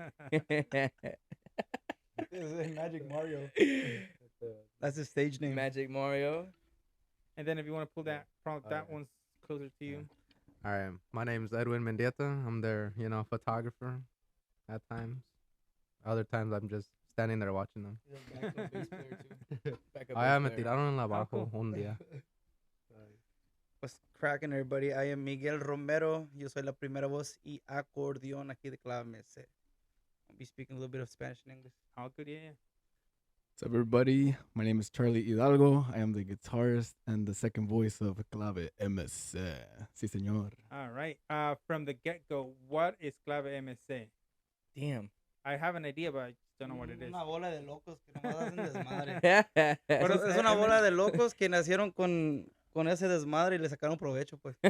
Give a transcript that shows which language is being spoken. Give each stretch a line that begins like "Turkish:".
English: This is Magic Mario. That's his stage name. Magic Mario. And then if you want to pull that, probably that one's closer to you. All right, my name's Edwin Mendieta. I'm their, photographer at times. Other times I'm just standing there watching them. I am
Spanish: me tiraron en la abajo un día.
English: What's cracking, everybody? I am Miguel Romero.
Spanish: Yo soy la primera voz y accordion aquí de Clave MC.
English: I'll be speaking a little bit of Spanish and English. All good, yeah. What's up, everybody? My name is Charlie Hidalgo. I am the guitarist and the second voice of Clave MC.
Spanish: Sí, señor.
English: All right. From the get-go, what is Clave MC? Damn. I have an idea, but I just don't know what it is.
Spanish: Una bola de locos que nomás hacen desmadre. Pero es una bola de locos que nacieron con ese desmadre y le sacaron provecho, pues.